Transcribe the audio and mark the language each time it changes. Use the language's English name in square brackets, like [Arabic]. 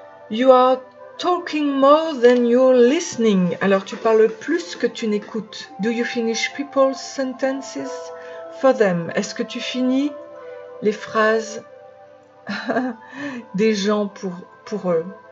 [English] You are talking more than you're listening. [French] Alors, tu parles plus que tu n'écoutes. [English] Do you finish people's sentences for them? [French] Est-ce que tu finis les phrases des gens pour eux?